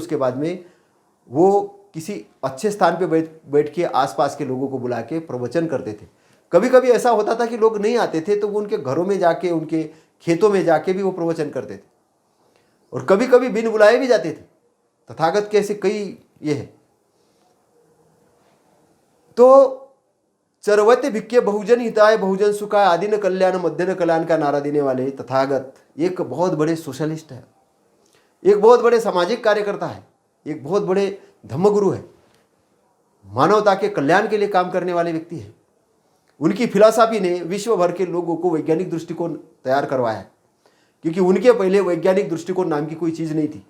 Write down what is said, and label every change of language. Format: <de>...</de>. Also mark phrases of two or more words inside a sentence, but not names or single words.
<hi>उसके बाद में वो किसी अच्छे स्थान पे बैठ के आसपास के लोगों को बुला के प्रवचन करते थे। कभी कभी ऐसा होता था कि लोग नहीं आते थे तो वो उनके घरों में जाके, उनके खेतों में जाके भी वो प्रवचन करते थे, और कभी कभी बिन बुलाए भी जाते थे। तथागत के ऐसे कई ये है। तो</hi> <pi>चरवते भिक्के बहुजन हिताय बहुजन सुखाय आदि न कल्याण मध्य न कल्याण</pi> <hi>का नारा देने वाले तथागत एक बहुत बड़े सोशलिस्ट है, एक बहुत बड़े सामाजिक कार्यकर्ता है, एक बहुत बड़े धम्मगुरु है, मानवता के कल्याण के लिए काम करने वाले व्यक्ति है। उनकी फिलॉसफी ने विश्व भर के लोगों को वैज्ञानिक दृष्टिकोण तैयार करवाया है, क्योंकि उनके पहले वैज्ञानिक दृष्टिकोण नाम की कोई चीज नहीं थी।</hi>